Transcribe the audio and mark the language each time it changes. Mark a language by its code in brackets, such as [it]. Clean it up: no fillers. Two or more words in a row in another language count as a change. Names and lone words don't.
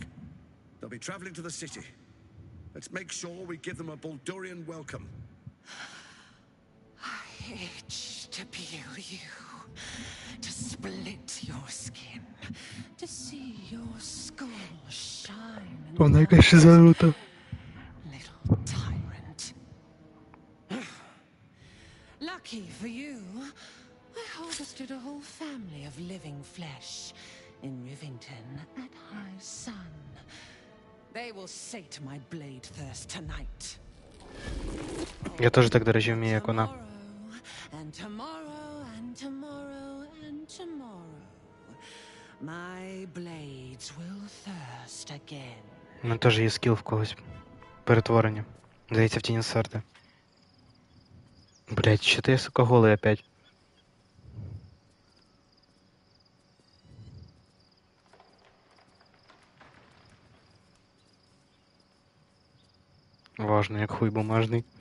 [en] They'll be traveling to the city. Let's make sure we give them a Baldurian welcome. I itch to peel you, to split your skin, to see your skull shine. [uk] Вона якась занута. [en] Little tyrant. Lucky for you, I harvested a whole family of living flesh in Rivington at high sun. They will sate my blade thirst tonight. [uk] Я теж так, до речі, вмію, як вона. [en] And tomorrow, and tomorrow, and tomorrow, my blades will thirst again. [uk] У мене теж є скіл в когось. Перетворення. Здається, в тіні серди. Блять, що ти, сука, голий опять? Важно, як хуй бумажний.